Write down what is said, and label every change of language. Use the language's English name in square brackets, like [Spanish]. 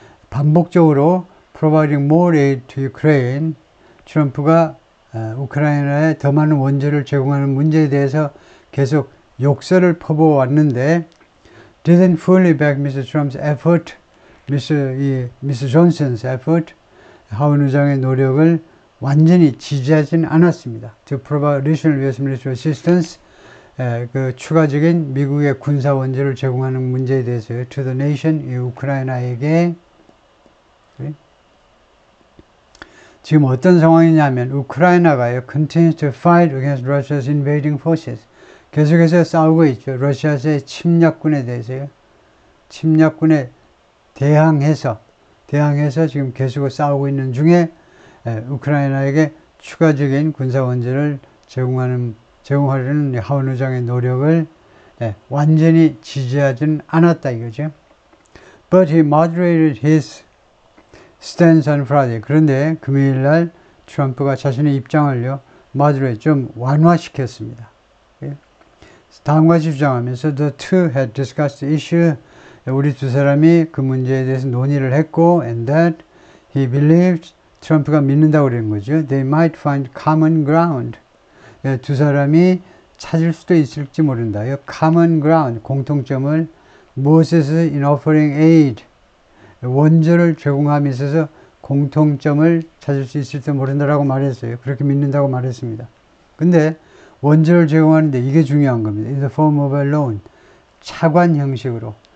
[Korean] 반복적으로 [English] providing more aid to Ukraine, [Korean] 트럼프가 우크라이나에 더 많은 원조를 제공하는 문제에 대해서 계속 욕설을 퍼부어왔는데 [English] didn't fully back Mr. Trump's effort, Mr. Johnson's effort, [Korean] 하원 의장의 노력을 완전히 지지하지는 않았습니다. [English] To provide additional US military assistance, [Korean] 그 추가적인 미국의 군사 원조를 제공하는 문제에 대해서요. [English] To the nation, [Korean] 이 우크라이나에게. 지금 어떤 상황이냐면 우크라이나가요, [English] continues to fight against Russia's invading forces. [Korean] 계속해서 싸우고 있죠. 러시아의 침략군에 대해서요. 침략군에 대항해서 대항해서 지금 계속 싸우고 있는 중에 우크라이나에게 추가적인 군사 원전을 제공하려는 하원 의장의 노력을 완전히 지지하지는 않았다 이거죠. [English] But he moderated his stance on Friday. [Korean] 그런데 금요일 날 트럼프가 자신의 입장을요, moderate, 좀 완화시켰습니다. 다음과 같이 주장하면서 [English] The two had discussed the issue. [Korean] 우리 두 사람이 그 문제에 대해서 논의를 했고 [English] and that he believed, [Korean] 트럼프가 믿는다고 그러는 거죠. [English] They might find common ground. [Korean] 두 사람이 찾을 수도 있을지 모른다요. [English] common ground, [Korean] 공통점을 무엇에서 [English] in offering aid, [Korean] 원조를 제공함에 있어서 공통점을 찾을 수 있을지 모른다라고 말했어요. 그렇게 믿는다고 말했습니다. 근데 원조를 제공하는데 이게 중요한 겁니다. [English] In the form of a loan, [Korean] 차관 형식으로.